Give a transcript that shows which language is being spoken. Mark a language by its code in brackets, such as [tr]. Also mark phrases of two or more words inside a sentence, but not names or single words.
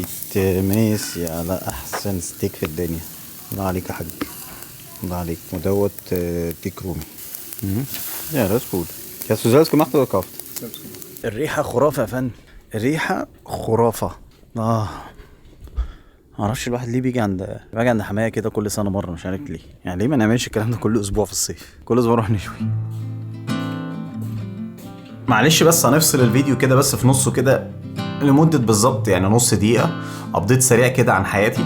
[ar] ماشي على احسن ستيك في الدنيا. الله عليك يا حاج، الله عليك. ودوت ديك رومي. [de] Ja, das ist gut. Hast du selbst gemacht oder gekauft? Selbst gemacht. [ar] الريحة خرافة يا فندم، الريحة خرافة. معرفش الواحد ليه باجي عند حماية كده كل سنة مرة، مش عارف ليه. يعني ليه ما نعملش الكلام ده كل أسبوع في الصيف؟ كل أسبوع نروح نشوي. معلش بس هنفصل الفيديو كده بس في نصه كده لمدة بالظبط يعني نص دقيقة، أبديت سريع كده عن حياتي.